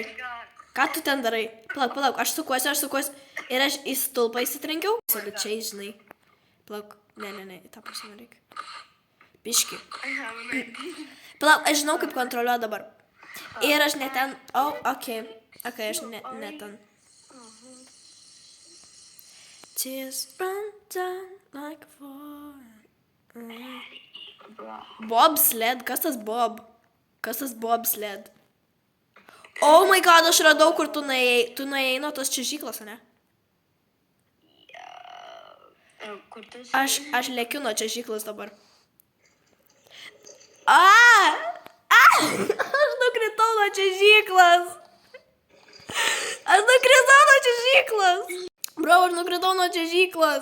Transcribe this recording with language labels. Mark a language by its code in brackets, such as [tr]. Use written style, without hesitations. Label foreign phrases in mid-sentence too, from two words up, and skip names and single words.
[lt] Ką tu ten darai? Palauk, aš sukuosi. Ir aš į stulpą įsitrenkiau. Absoliučiai, žinai. Palauk, ne, tą pusę nereikia. Biški. Palauk, aš žinau, kaip kontroliuoju dabar. Ir aš ne ten... okei, aš ne ten. [en] Tears run down like a fall. [lt] Bobsled? Kas tas Bob? Kas tas Bobsled? [en] Oh my god, [lt] aš radau, kur tu nuėjai. Tu nuėjai nuo tos čiuožyklos, ne? Aš lėkiu nuo čiuožyklos dabar. Aš nukritau nuo čiuožyklos. Bro, aš nukritau nuo čiuožyklos.